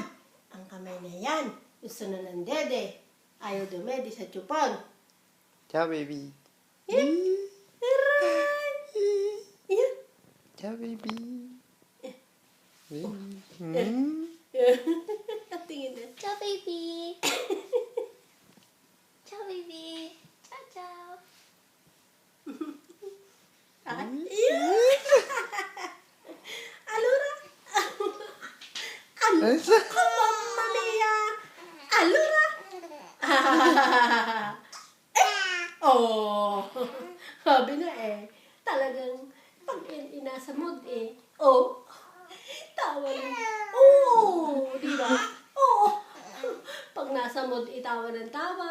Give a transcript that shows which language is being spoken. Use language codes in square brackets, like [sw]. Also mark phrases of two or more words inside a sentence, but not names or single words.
[tl] Ang kamay na yan. Gusto na ng dede. Ayaw dumedi sa tsupan. [it] Ciao, baby. [tl] Yan. Aray. Yan. [it] Ciao, baby. [tl] Tingin na. [it] Ciao, baby. Ciao, baby. Ciao, ciao. Alura. Mamma mia. Alura. [tl] Sabi na talagang pag inasa mood tawa lang. Di ba? Pag nasa mood, itawa ng tawa.